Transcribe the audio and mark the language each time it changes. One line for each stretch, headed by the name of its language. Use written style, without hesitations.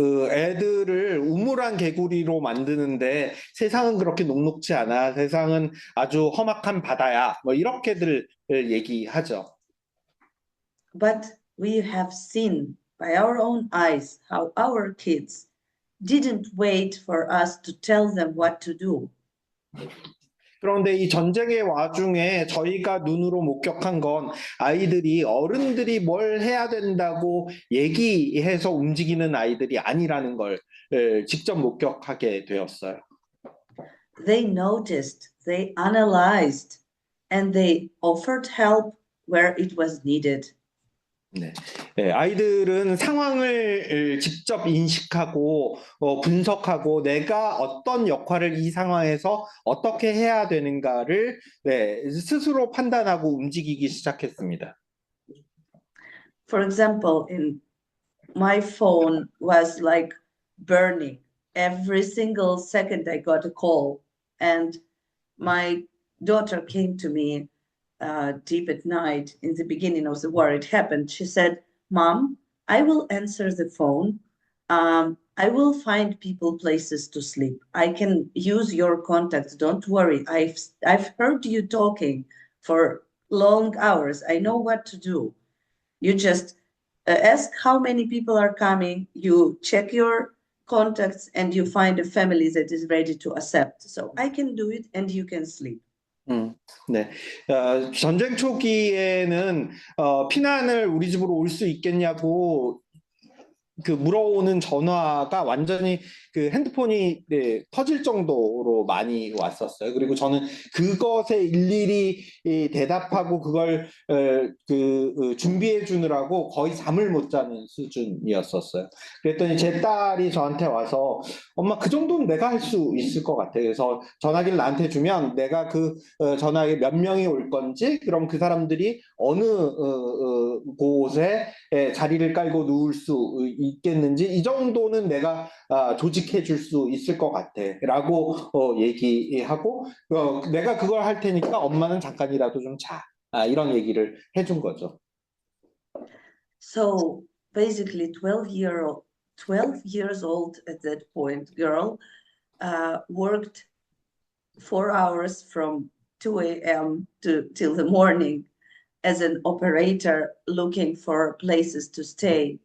Korean: 애들을 우물안 개구리로 만드는데 세상은 그렇게 녹록지 않아. 세상은 아주 험악한 바다야. 뭐 이렇게들 얘기하죠.
English: But we have seen by our own eyes how our kids didn't wait for us to tell them what to do.
Korean: 그런데 이 전쟁의 와중에 저희가 눈으로 목격한 건 아이들이 어른들이 뭘 해야 된다고 얘기해서 움직이는 아이들이 아니라는 걸 직접 목격하게 되었어요.
English: They noticed, they analyzed, and they offered help where it was needed.
Korean: 네. 아이들은 상황을 직접 인식하고 분석하고 내가 어떤 역할을 이 상황에서 어떻게 해야 되는가를 스스로 판단하고 움직이기 시작했습니다.
English: For example, my phone was like burning. Every single second I got a call, and my daughter came to me deep at night in the beginning of the war. It happened. She said, "Mom, I will answer the phone. I will find people places to sleep. I can use your contacts. Don't worry. I've heard you talking for long hours. I know what to do. You just ask how many people are coming. You check your contacts and you find a family that is ready to accept. So I can do it and you can sleep."
Korean: 네. 전쟁 초기에는 피난을 우리 집으로 올 수 있겠냐고 물어오는 전화가 완전히 핸드폰이 터질 정도로 많이 왔었어요. 그리고 저는 그것에 일일이 대답하고 그걸 준비해 주느라고 거의 잠을 못 자는 수준이었었어요. 그랬더니 제 딸이 저한테 와서 엄마 그 정도는 내가 할 수 있을 것 같아. 그래서 전화기를 나한테 주면 내가 전화기에 몇 명이 올 건지 그럼 그 사람들이 어느 곳에 자리를 깔고 누울 수 있겠는지 이 정도는 내가 조직해 줄 수 있을 것 같아 라고 얘기하고 내가 그걸 할 테니까 엄마는 잠깐이라도 좀 자. 이런 얘기를 해준 거죠.
English: So basically 12 years old at that point, girl worked 4 hours from 2 a.m. till the morning as an operator looking for places to stay.